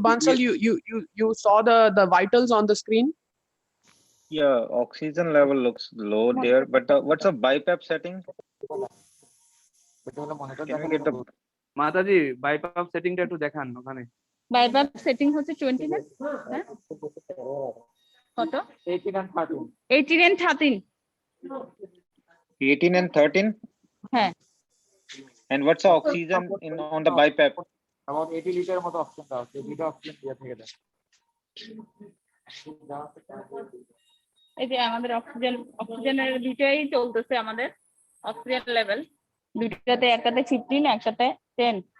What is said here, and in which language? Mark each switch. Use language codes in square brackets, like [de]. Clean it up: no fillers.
[en] Bansal, you saw the vitals on the screen? Yeah, oxygen level looks low there, but what's a BiPAP setting? Can we get the [bn] Mataji, bypass setting টা একটু দেখান ওখানে। Bypass setting হচ্ছে 20 না? হ্যাঁ কত? [en] 18 and 13. 18 and 13। 18 and 13? [bn] হ্যাঁ, [en] And what's the oxygen on the BiPAP? [bn] about 80 litre মতো অক্সিজেন দেওয়া হচ্ছে, দুটো অক্সিজেন দিয়ে থেকে দেয়। এই যে আমাদের অক্সিজেনের দুইটাই চলতেছে, আমাদের অক্সিজেন লেভেল দুইটাতে, একটাতে 15 একটাতে 10।